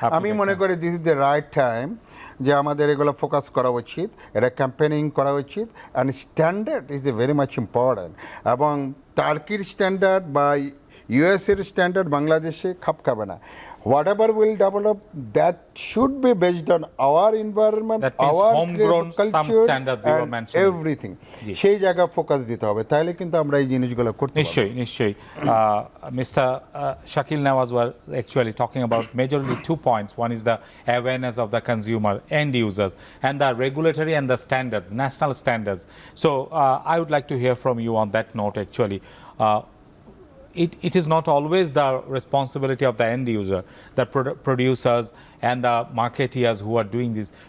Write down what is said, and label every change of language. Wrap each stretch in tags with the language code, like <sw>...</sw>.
<bn>আমি মনে করি</bn> <en>this is the right time</en> <bn>যে আমাদের এগুলো ফোকাস করা উচিত, এটা ক্যাম্পেনিং করা উচিত,</bn> <en>And standard is a very much important.</en> <bn>এবং টার্কির স্ট্যান্ডার্ড বা ইউএসের স্ট্যান্ডার্ড বাংলাদেশে খাপ খাবে না।</bn> <en>Whatever will develop, that should be based on our environment, our culture and everything.</en> <bn>সেই জায়গা ফোকাস দিতে হবে, তাহলে কিন্তু আমরা এই জিনিসগুলো করতে পারব। নিশ্চয়ই Mr.</bn> <en>Shakil Nawaz were actually talking about majorly 2 points. One is the awareness of the consumer, end users, and the regulatory and the standards, national standards. So I would like to hear from you on that note actually. It is not always the responsibility of the end user, the producers and the marketeers who are doing this.</en>